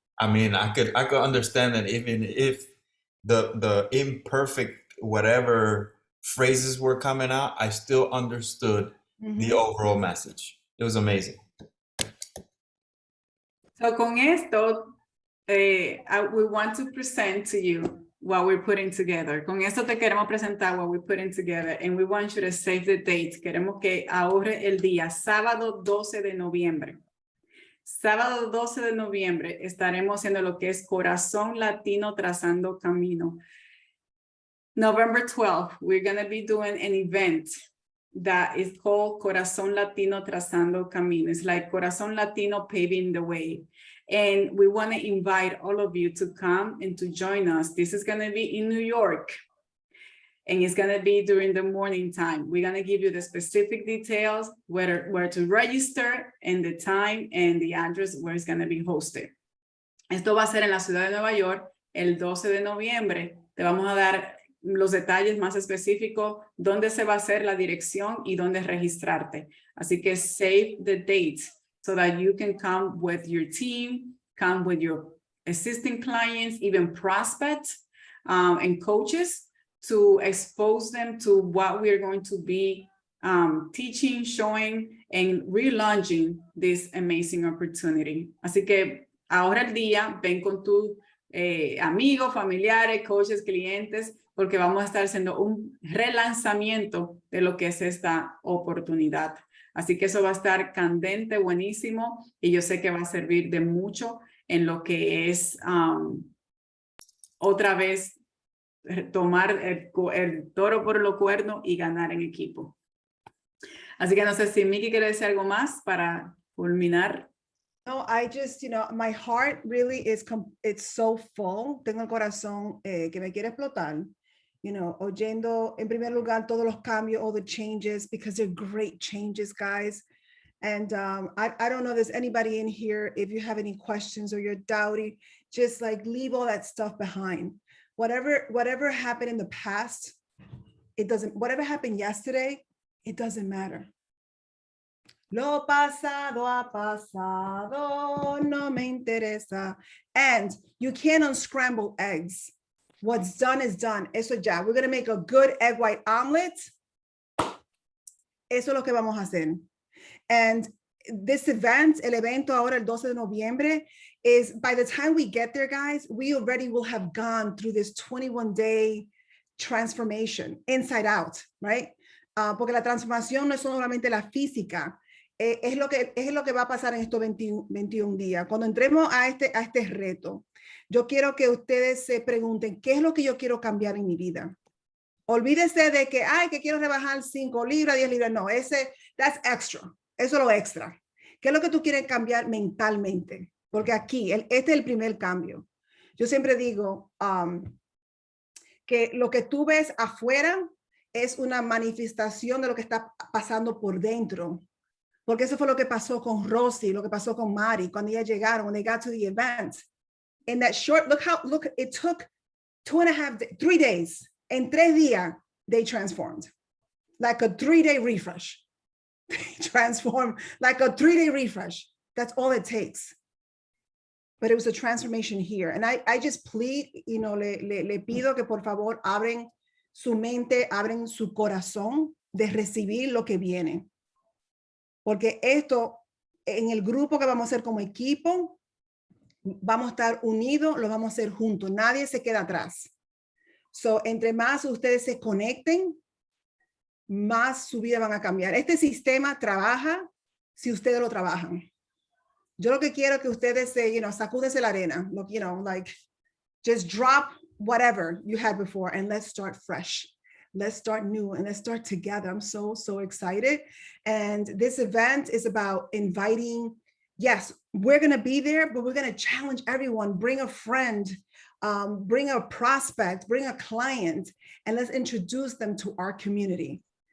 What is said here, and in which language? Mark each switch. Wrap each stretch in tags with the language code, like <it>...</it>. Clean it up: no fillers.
<en>I mean, I could understand that even if the imperfect whatever phrases were coming out, I still understood the overall message. It was amazing. So</en> <es>con esto,</es> <en>we want to present to you what we're putting together.</en> <es>Con esto te queremos presentar</es> <en>what we're putting together, and we want you to save the date.</en> <es>Queremos que ahorre el día, sábado 12 de noviembre. Sábado 12 de noviembre estaremos haciendo lo que es Corazón Latino Trazando Camino.</es> <en>November 12th, we're going to be doing an event that is called Corazón Latino Trazando Camino. It's like Corazón Latino Paving the Way. And we want to invite all of you to come and to join us. This is going to be in New York. And it's going to be during the morning time. We're going to give you the specific details, where to register, and the time and the address where it's going to be hosted.</en> <es>Esto va a ser en la ciudad de Nueva York el 12 de noviembre. Te vamos a dar los detalles más específicos, dónde se va a hacer, la dirección y dónde registrarte. Así que</es> <en>save the date so that you can come with your team, come with your existing clients, even prospects and coaches, to expose them to what we're going to be teaching, showing, and relaunching this amazing opportunity.</en> <es>Así que ahora el día, ven con tus amigos, familiares, coaches, clientes, porque vamos a estar haciendo un relanzamiento de lo que es esta oportunidad. Así que eso va a estar candente, buenísimo, y yo sé que va a servir de mucho en lo que es otra vez tomar el toro por los cuernos y ganar en equipo. Así que no sé si Miki quiere decir algo más para culminar.</es> <en>No, I just, my heart really is, it's so full.</en> <es>Tengo el corazón que me quiere explotar. Oyendo en primer lugar todos los cambios,</es> <en>all the changes, because they're great changes, guys. And I don't know if there's anybody in here, if you have any questions or you're doubting, just like leave all that stuff behind. Whatever happened in the past, it doesn't, whatever happened yesterday, It doesn't matter.</en> <es>Lo pasado ha pasado, no me interesa.</es> <en>And you can't unscramble eggs. What's done is done.</en> <es>Eso ya.</es> <en>We're going to make a good egg white omelet.</en> <es>Eso es lo que vamos a hacer.</es> <en>And this event,</en> <es>el evento ahora el 12 de noviembre,</es> <en>is by the time we get there, guys, we already will have gone through this 21-day transformation, inside out, right?</en> <es>Porque la transformación no es solamente la física, es lo que va a pasar en estos 21 días. Cuando entremos a este reto, yo quiero que ustedes se pregunten, ¿qué es lo que yo quiero cambiar en mi vida? Olvídese de que, que quiero rebajar 5 libras, 10 libras.</es> <en>No, that's extra.</en> <es>Eso es lo extra. ¿Qué es lo que tú quieres cambiar mentalmente? Porque aquí, este es el primer cambio. Yo siempre digo que lo que tú ves afuera es una manifestación de lo que está pasando por dentro. Porque eso fue lo que pasó con Rosy, lo que pasó con Mari, cuando ellas llegaron,</es> <en>when they got to the event. In that short, look, it took 3 days.</en> <es>En 3 días,</es> <en>they transformed. Like a 3-day refresh. Transform like a 3-day refresh. That's all it takes. But it was a transformation here. And I just plead,</en> <es>le pido que por favor abren su mente, abren su corazón de recibir lo que viene. Porque esto, en el grupo que vamos a hacer como equipo, vamos a estar unidos, lo vamos a hacer juntos. Nadie se queda atrás. So, entre más ustedes se conecten, más su vida van a cambiar. Este sistema trabaja si ustedes lo trabajan. Yo lo que quiero es que ustedes sacúdense la arena.</es> <en>Just drop whatever you had before and let's start fresh. Let's start new and let's start together. I'm so excited. And this event is about inviting, yes, we're going to be there, but we're going to challenge everyone. Bring a friend, bring a prospect, bring a client, and let's introduce them to our community.</en>